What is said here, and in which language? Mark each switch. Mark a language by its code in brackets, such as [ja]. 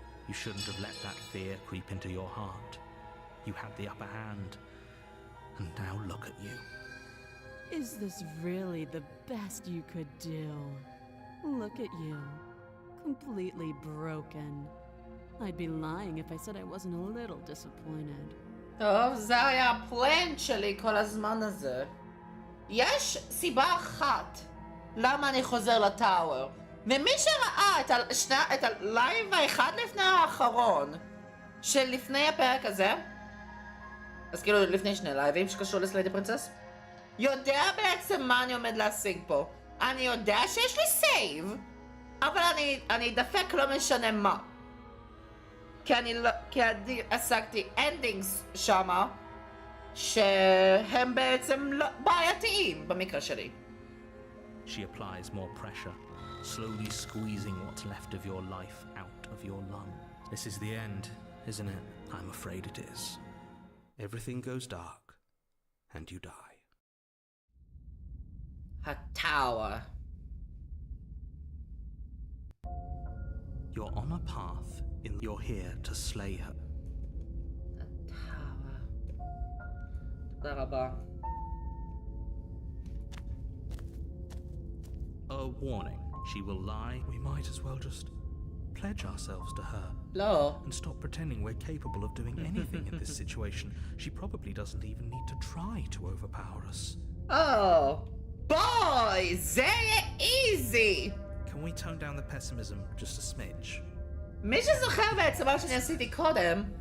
[en] You shouldn't have let that fear creep into your heart. You had the upper hand, and now look at you. Is this really the best you could do? Look at you. Completely broken. I'd be lying if I said I wasn't a little disappointed. [he] טוב, זה היה הפלן שלי כל הזמן הזה. יש סיבה אחת למה אני חוזר לטאוור. ומי שראה את הלייב האחד לפני האחרון של לפני הפרק הזה, אז כאילו לפני שני לייבים שקשור לסליידי פרינצס, יודע בעצם מה אני עומד להשיג פה. אני יודע שיש לי סייב, אבל אני דפק לא משנה מה. כי אני השגתי אנדינגס שמה שהם בעצם בעייתיים במקרה שלי. [en] She applies more pressure, slowly squeezing what's left of your life out of your lungs. This is the end, isn't it? I'm afraid it is. Everything goes dark, and you die. [he] הטאוור. [en] You're on a path, you're here to slay her. [he] הטאוור. תודה רבה. [en] A warning, she will lie. We might as well just pledge ourselves to her. [he] לא. [en] And stop pretending we're capable of doing anything in this situation. She probably doesn't even need to try to overpower us. Oh, boy, [he] זה יהיה [en] easy. Can we tone down the pessimism just a smidge? [he] מי שזוכר בעצם מה שאני עשיתי קודם,